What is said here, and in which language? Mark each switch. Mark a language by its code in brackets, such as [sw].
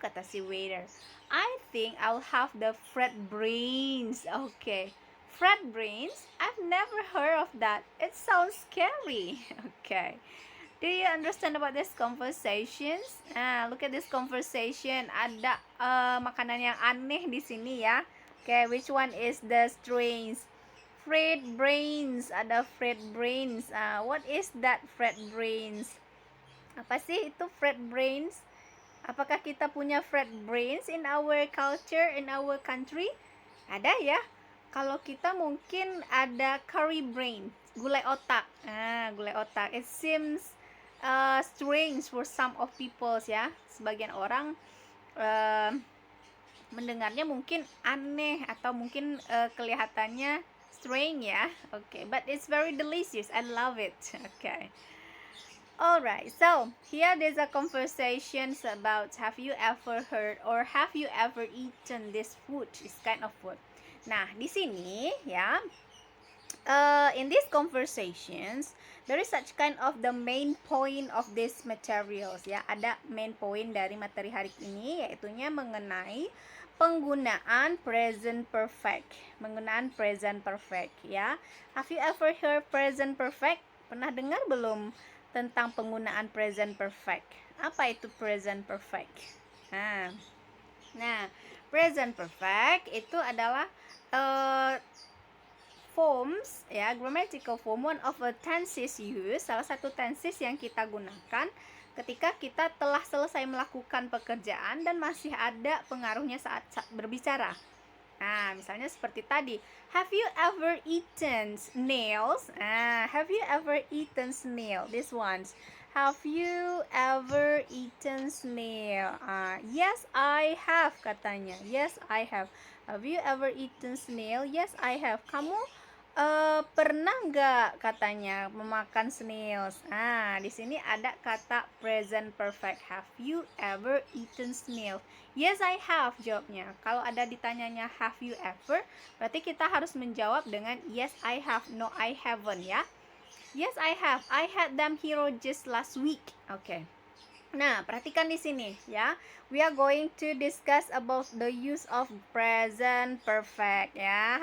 [id] Kata si waiter. [en] I think I'll have the fried brains. Okay. Fred brains? I've never heard of that. It sounds scary. Okay. Do you understand about this conversations? Look at this conversation. [id] Ada makanan yang aneh di sini ya. [en] Okay, which one is the strange? Fred brains. Ada Fred brains. What is that Fred brains? [id] Apa sih itu Fred brains? Apakah kita punya Fred brains [en] in our culture, in our country? [id] Ada ya. Kalau kita mungkin ada curry brain, gulai otak. Gulai otak. [en] It seems strange for some of people ya. [id] Sebagian orang mendengarnya mungkin aneh atau mungkin kelihatannya strange ya. [en] Okay, but it's very delicious. I love it. Okay. Alright, so here there's a conversations about have you ever heard or have you ever eaten this food, this kind of food. [id] Nah, di sini ya, [en] in these conversations there is such kind of the main point of these materials ya. [id] Ada main point dari materi hari ini, yaitunya mengenai penggunaan present perfect. Penggunaan present perfect ya. [en] Have you ever heard present perfect? [id] Pernah dengar belum tentang penggunaan present perfect? Apa itu present perfect? Nah, present perfect itu adalah forms ya, [en] grammatical form, one of a tenses used, [id] salah satu tenses yang kita gunakan ketika kita telah selesai melakukan pekerjaan dan masih ada pengaruhnya saat berbicara. Nah, misalnya seperti tadi, [en] have you ever eaten snails? Have you ever eaten snail? This ones. Have you ever eaten snail? Yes, I have katanya. Yes, I have. Have you ever eaten snail? Yes, I have. [id] Kamu pernah nggak katanya memakan snails? Di sini ada kata present perfect. [en] Have you ever eaten snail? Yes, I have jawabnya. [id] Kalau ada ditanyanya [en] have you ever, [id] berarti kita harus menjawab dengan [en] yes, I have. No, I haven't ya. Yes, I have. I had them here just last week. Okay. [id] Nah, perhatikan di sini ya. [en] We are going to discuss about the use of present perfect ya.